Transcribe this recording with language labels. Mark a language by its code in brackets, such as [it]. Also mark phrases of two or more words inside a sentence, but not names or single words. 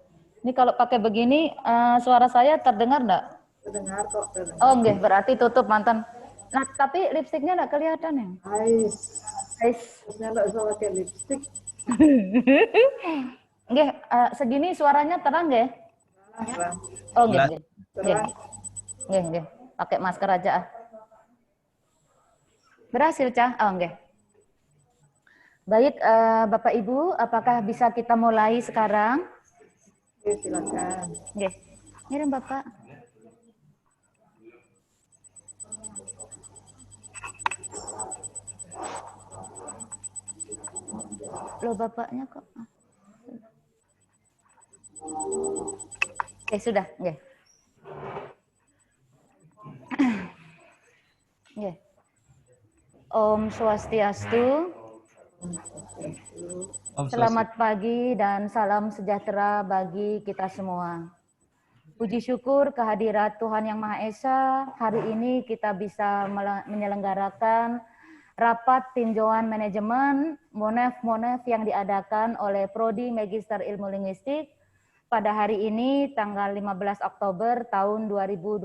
[id] Ini kalau pakai begini suara saya terdengar enggak? Terdengar kok. Oh, nggih, berarti tutup mantan. Nah, tapi lipstiknya enggak kelihatan ya? Ais. Guys. Terusnya nggak usah pakai lipstick. Nggih, segini suaranya terang nggih? Terang. Oh, nggih. Terang. Nggih. Pakai masker aja. Berhasil, Cah? Oh, nggih. Baik, Bapak Ibu, apakah bisa kita mulai sekarang? Oke, silakan. [jv] Nggih. Ngirim Bapak. Loh, Bapaknya kok. [id] Oke, sudah. Nggih. Nggih. [sa] Om Swastiastu. [id] Selamat pagi dan salam sejahtera bagi kita semua. Puji syukur kehadirat Tuhan Yang Maha Esa, hari ini kita bisa menyelenggarakan rapat tinjauan manajemen Monef yang diadakan oleh Prodi Magister Ilmu Linguistik pada hari ini tanggal 15 Oktober tahun 2020.